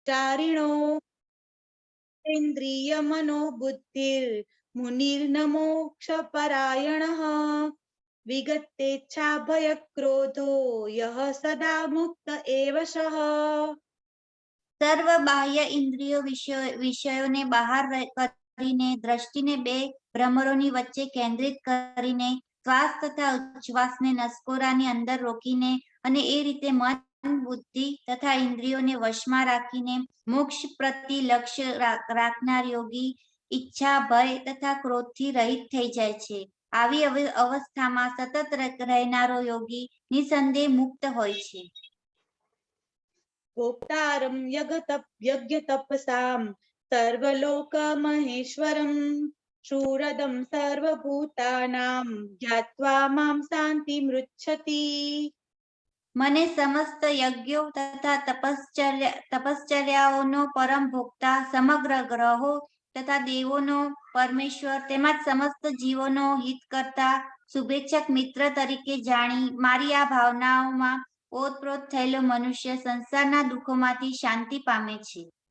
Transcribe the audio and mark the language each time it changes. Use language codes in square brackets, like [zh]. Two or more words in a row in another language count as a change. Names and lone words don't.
[sa] चारिणो इंद्रिय मनोबुद्धिर मुनिर्न मोक्षपरायणः विगतेच्छा भय क्रोधो यः सदा मुक्त एव सः। [gu] સર્વ બાહ્ય ઇન્દ્રિયો વિષયોને બહાર કરીને દ્રષ્ટિને બે ભ્રમરોની વચ્ચે કેન્દ્રિત કરીને શ્વાસ તથા ઉચ્છ્વાસને નસકોરાની અંદર રોકીને અને એ રીતે મન બુદ્ધિ તથા ઇન્દ્રિયોને વશમાં રાખીને મોક્ષ પ્રતિ લક્ષ્ય રાખનાર યોગી ઈચ્છા ભય તથા ક્રોધથી રહિત થઈ જાય છે. આવી અવસ્થામાં સતત રહેનારો યોગી નિસંદેહ મુક્ત હોય છે. [sa] भोक्तारं यज्ञ तपसां सर्वलोक महेश्वरं शूरदं सर्वभूतानां ज्ञात्वा मां शान्तिमृच्छति। [gu] મને સમસ્ત યજ્ઞો તથા તપશ્ચર્યાઓનો પરમ ભોક્તા, સમગ્ર ગ્રહો તથા દેવોનો પરમેશ્વર તેમજ સમસ્ત જીવોનો હિત કરતા શુભેચ્છક મિત્ર તરીકે જાણી મારી આ ભાવનાઓમાં ઓતપ્રોત થયેલો મનુષ્ય સંસારના દુઃખોમાંથી શાંતિ પામે છે.